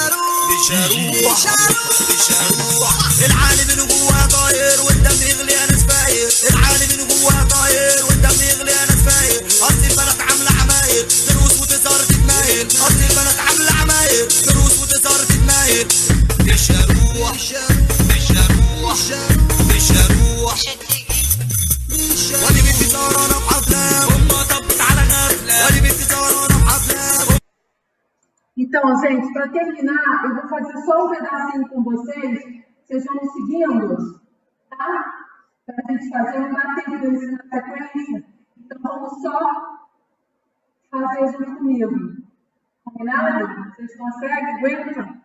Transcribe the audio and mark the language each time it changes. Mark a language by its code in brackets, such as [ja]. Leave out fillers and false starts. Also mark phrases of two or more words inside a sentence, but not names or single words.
[ar] بشروح العالم من جوه طاير والدم يغلي انا سفاير العالم من جوه طاير والدم يغلي انا سفاير اصل البنات عامله عماير تروس وتظهر تتمايل اصل البنات عامله عماير تروس وتظهر تتمايل بشروح ودي بنتي سهرانة بحفلة وما طبت على غفلة ودي بنتي سهرانة بحفلة. [pt] Então, gente, para terminar, eu vou fazer só um pedacinho com vocês. Vocês vão me seguindo, tá? Para a gente fazer, não dá tempo de eu ensinar a sequência. Então, vamos só fazer junto comigo. Combinado? Vocês conseguem? Aguentam?